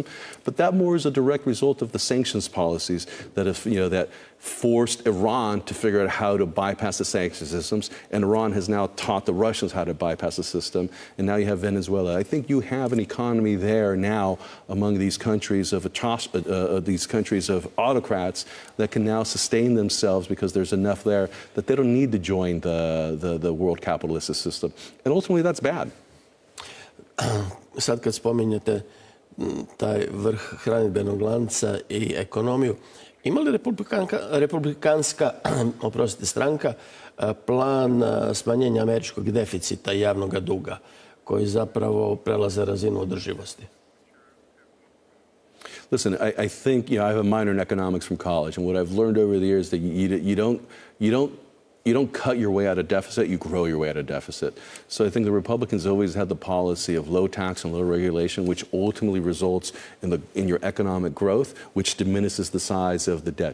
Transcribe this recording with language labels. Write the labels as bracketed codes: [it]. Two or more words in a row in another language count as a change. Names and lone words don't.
[en] But that more is a direct result of the sanctions policies that that forced Iran to figure out how to bypass the sanctions systems, and Iran has now taught the Russians how to bypass the system, and now you have Venezuela. I think you have an economy there now among these countries of autocrats that can now sustain themselves because there's enough there that they don't need to join the world capitalist system, and ultimately that's bad. [hr] Sad kad spominjete taj vrh hranidbenog lanca i ekonomiju, ima li republikanska stranka plan smanjenja američkog deficita i javnog duga, koji zapravo prelaze razinu održivosti? [en] Listen, I think, I have a minor in economics from college, and what I've learned over the years that you don't cut your way out of deficit, you grow your way out of deficit. So I think the Republicans always had the policy of low tax and low regulation, which ultimately results in your economic growth, which diminishes the size of the debt.